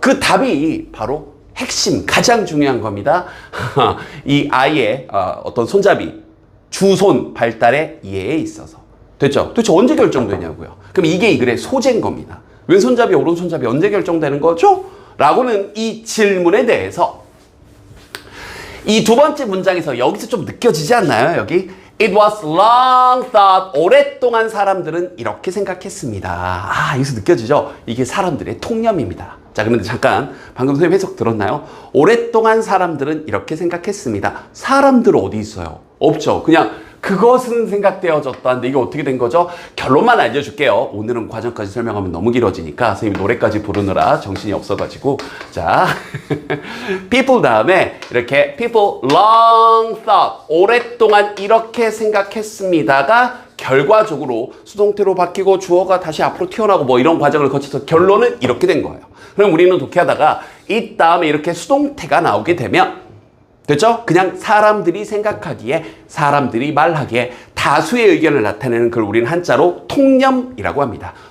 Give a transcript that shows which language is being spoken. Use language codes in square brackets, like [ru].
[ko] 그 답이 바로 핵심, 가장 중요한 겁니다. 이 아이의 어떤 손잡이, 주손 발달의 이해에 있어서. 됐죠? 도대체 언제 결정되냐고요. 그럼 이게 이 글의 소재인 겁니다. 왼손잡이, 오른손잡이 언제 결정되는 거죠? 라고는 이 질문에 대해서 이 두 번째 문장에서 여기서 좀 느껴지지 않나요? 여기 [en] It was long thought. [ko] 오랫동안 사람들은 이렇게 생각했습니다. 아, 여기서 느껴지죠? 이게 사람들의 통념입니다. 자, 그런데 잠깐 방금 선생님 해석 들었나요? 오랫동안 사람들은 이렇게 생각했습니다. 사람들 어디 있어요? 없죠. 그냥 그것은 생각되어졌다는데 이게 어떻게 된 거죠? 결론만 알려줄게요. 오늘은 과정까지 설명하면 너무 길어지니까 선생님 노래까지 부르느라 정신이 없어가지고. 자, people 다음에 이렇게 [en] people long thought. [ko] 오랫동안 이렇게 생각했습니다가 결과적으로 수동태로 바뀌고 주어가 다시 앞으로 튀어나오고 뭐 이런 과정을 거쳐서 결론은 이렇게 된 거예요. 그럼 우리는 독해하다가 이 다음에 이렇게 수동태가 나오게 되면 됐죠? 그냥 사람들이 생각하기에, 사람들이 말하기에 다수의 의견을 나타내는 걸 우리는 한자로 통념이라고 합니다.